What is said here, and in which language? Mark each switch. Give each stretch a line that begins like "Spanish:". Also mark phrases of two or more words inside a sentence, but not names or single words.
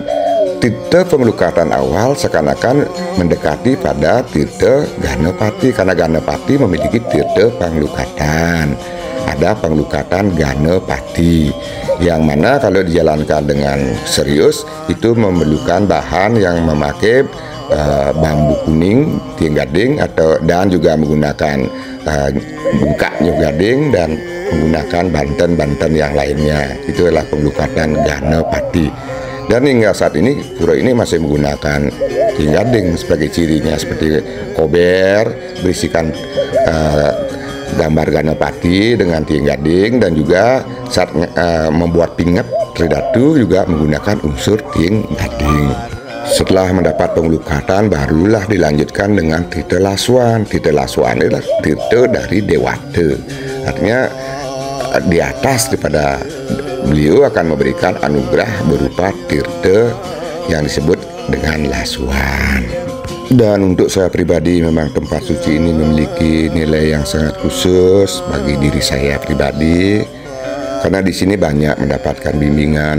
Indonesian: Tirta penglukatan awal seakan-akan mendekati pada tirta Ganapati, karena Ganapati memiliki tirta penglukatan. Ada penglukatan Ganapati, yang mana kalau dijalankan dengan serius itu memerlukan bahan yang memakai bambu kuning tiang gading dan juga menggunakan
Balinese: bungkak nyuh gading
Indonesian: dan menggunakan banten-banten yang lainnya. Itu adalah penglukatan Ganapati. Dan hingga saat ini pura ini masih menggunakan tiang gading sebagai cirinya, seperti kober berisikan gambar Ganapati dengan tiang gading, dan juga saat membuat pingat tridatu juga menggunakan unsur tiang gading. Setelah mendapat penglukatan, barulah dilanjutkan dengan tirta lasuan. Tirta lasuan adalah tirta dari Dewata, artinya di atas daripada beliau akan memberikan anugerah berupa tirta yang disebut dengan lasuan. Dan untuk saya pribadi, memang tempat suci ini memiliki nilai yang sangat khusus bagi diri saya pribadi, karena di sini banyak mendapatkan bimbingan.